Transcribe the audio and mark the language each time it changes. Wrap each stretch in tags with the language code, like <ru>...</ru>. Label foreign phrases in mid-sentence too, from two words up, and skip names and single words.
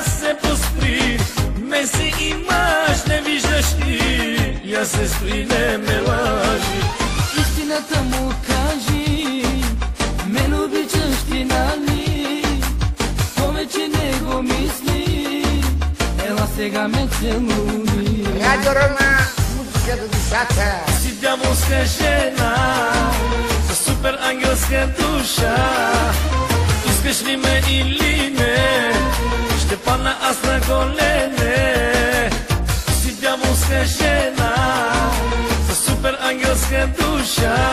<bg>се поспри, Меси имаш, не виждаш ли? Я се спри, не ме лъжи. Истината му кажи, мен обичаш ти, нали? Повече не го мисли, ела сега ме целуни.</bg> <it>Radio Roma, musica da dusciata.</it> <bg>Си дяволска жена със супер ангелска душа. Искаш ли ме или не? Ще падна аз на колене. Си дяволска жена със супер ангелска душа.</bg>